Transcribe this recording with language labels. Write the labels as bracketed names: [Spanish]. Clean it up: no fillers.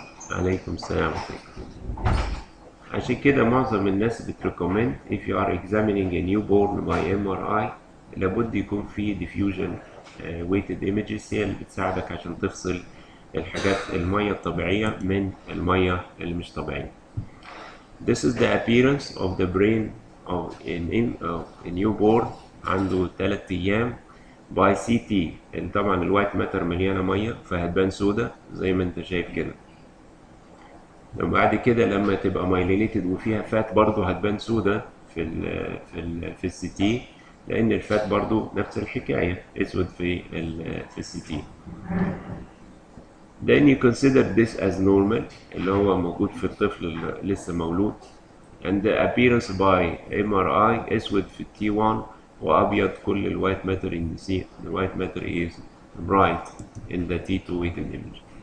[Arabic] عليكم السلام عليكم. عشان كده معظم الناس بتريكومند [English] if you are examining a newborn by MRI [Arabic] لابد يكون في diffusion weighted images هي اللي بتساعدك عشان تفصل الحاجات المية الطبيعية من المية اللي مش طبيعية. [English] This is the appearance of the brain of a newborn [Arabic] عنده 3 أيام [English] by CT. [Arabic] طبعا الوايت ماتر مليانة مية فهتبان سودة زي ما انت شايف كده. وبعد كده لما تبقى مايلينيتد وفيها فات برضو هتبان سودة في السي تي، لان الفات برضو نفس الحكاية اسود في السي تي. [English] then you consider this as normal [Arabic] اللي هو موجود في الطفل اللي لسه مولود، [English] and the appearance by MRI [Arabic] اسود في التي 1 وابيض كل الوايت ماتر [English] in the C. The white matter is bright in the T2 weighted image.